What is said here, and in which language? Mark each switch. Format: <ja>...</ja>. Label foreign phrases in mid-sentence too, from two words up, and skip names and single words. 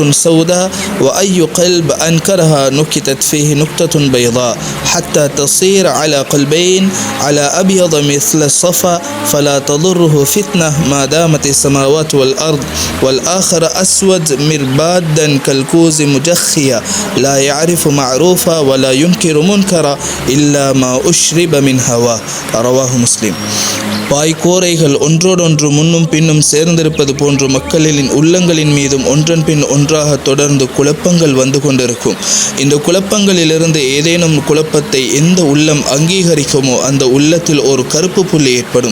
<ar>سوداء، وأي قلب أنكرها نكتت فيه نكتة بيضاء، حتى تصير على قلبين على أبيض مثل الصفا، فلا تضره فتنة ما دامت السماوات والأرض، والآخر أسود مربادا كالكوز مجخيا، لا يعرف معروفا ولا ينكر منكرا إلا ما أشرب من هواه. رواه مسلم.</ar> <ta>பாய்கோரைகள் ஒன்றோடொன்று முன்னும் பின்னும் சேர்ந்திருப்பது போன்று மக்களின் உள்ளங்களின் மீதும் ஒன்றன் பின் ஒன்றாக தொடர்ந்து குழப்பங்கள் வந்து கொண்டிருக்கும். இந்த குழப்பங்களிலிருந்து ஏதேனும் குழப்பத்தை எந்த உள்ளம் அங்கீகரிக்குமோ அந்த உள்ளத்தில் ஒரு கருப்பு புள்ளி ஏற்படும்.</ta>